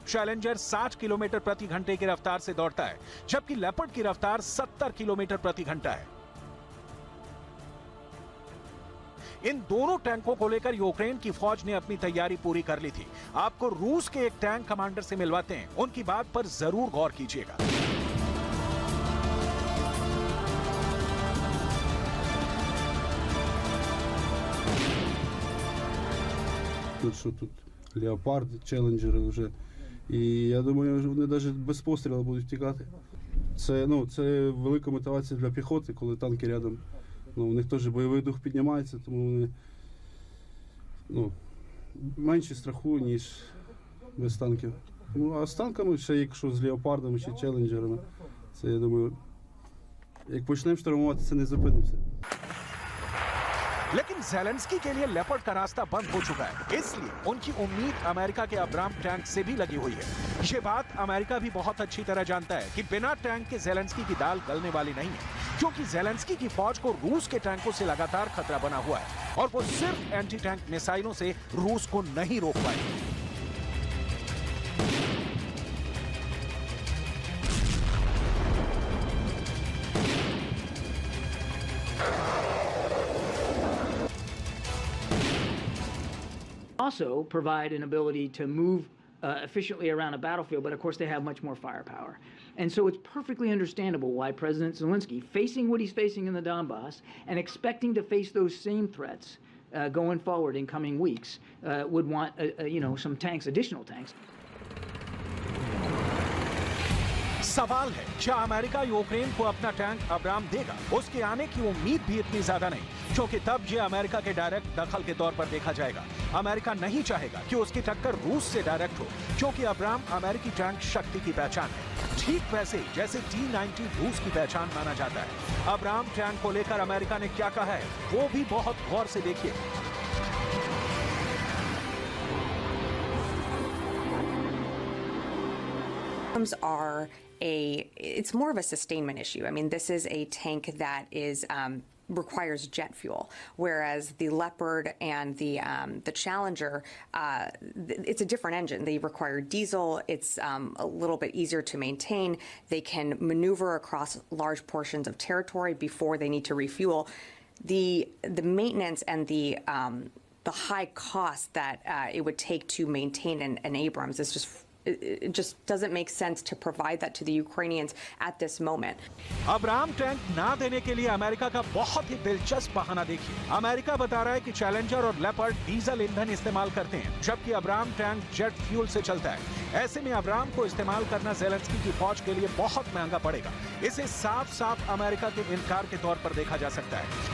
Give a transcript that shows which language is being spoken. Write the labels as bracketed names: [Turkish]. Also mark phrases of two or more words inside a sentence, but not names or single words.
[Hindi] चैलेंजर 60 किलोमीटर प्रति घंटे की रफ्तार से दौड़ता है, जबकि लेपर्ड की रफ्तार 70 किलोमीटर प्रति घंटा है। इन दोनों टैंकों को लेकर यूक्रेन की फौज ने अपनी तैयारी पूरी कर ली थी। आपको रूस के एक टैंक कमांडर से मिलवाते हैं, उनकी बात पर जरूर गौर कीजिएगा। [Ukrainian] Що тут леопарди, челенджери вже. І я думаю, вони навіть без пострілу будуть втікати. Це велика мотивація для піхоти, коли танки рядом. У них теж бойовий дух піднімається, тому вони менше страху, ніж без танків. Ну, а з танками, ще якщо з леопардами чи челенджерами, це, я думаю, як почнемо штурмувати, це не зупинимося. [Hindi] लेकिन जेलेंस्की के लिए लेपर्ड का रास्ता बंद हो चुका है, इसलिए उनकी उम्मीद अमेरिका के अब्राम टैंक से भी लगी हुई है। ये बात अमेरिका भी बहुत अच्छी तरह जानता है कि बिना टैंक के जेलेंस्की की दाल गलने वाली नहीं है, क्योंकि जेलेंस्की की फौज को रूस के टैंकों से लगातार खतरा बना हुआ है और वो सिर्फ [English] anti tank [Hindi] मिसाइलों से रूस को नहीं रोक पाएंगे। [English] Also provide an ability to move efficiently around a battlefield, but of course they have much more firepower. And so it's perfectly understandable why President Zelensky, facing what he's facing in the Donbass and expecting to face those same threats going forward in coming weeks, would want some tanks, additional tanks. [Hindi] सवाल है, क्या अमेरिका यूक्रेन को अपना टैंक अब्राम देगा? उसके आने की उम्मीद भी इतनी ज्यादा नहीं, क्योंकि तब ये अमेरिका के डायरेक्ट दखल के तौर पर देखा जाएगा। अमेरिका नहीं चाहेगा कि उसकी टक्कर रूस से डायरेक्ट हो, क्योंकि अब्राम अमेरिकी टैंक शक्ति की पहचान है, ठीक वैसे जैसे T-90 रूस की पहचान माना जाता है। अब्राम टैंक को लेकर अमेरिका ने क्या कहा है, वो भी बहुत गौर से देखिए। [English] It's more of a sustainment issue. I mean, this is a tank that is requires jet fuel, whereas the Leopard and the Challenger, it's a different engine. They require diesel. It's a little bit easier to maintain. They can maneuver across large portions of territory before they need to refuel. The maintenance and the high cost that it would take to maintain an Abrams is just. It just doesn't make sense to provide that to the Ukrainians at this moment. [Hindi] अब्राम टैंक ना देने के लिए अमेरिका का बहुत ही दिलचस्प बहाना देखिए। अमेरिका बता रहा है कि चैलेंजर और लेपर्ड डीजल ईंधन इस्तेमाल करते हैं, जबकि अब्राम टैंक [English] jet fuel [Hindi] से चलता है। ऐसे में अब्राम को इस्तेमाल करना जेलेंस्की की फौज के लिए बहुत महंगा पड़ेगा। इसे साफ-साफ अमेरिका के इनकार के तौर पर देखा जा सकता है।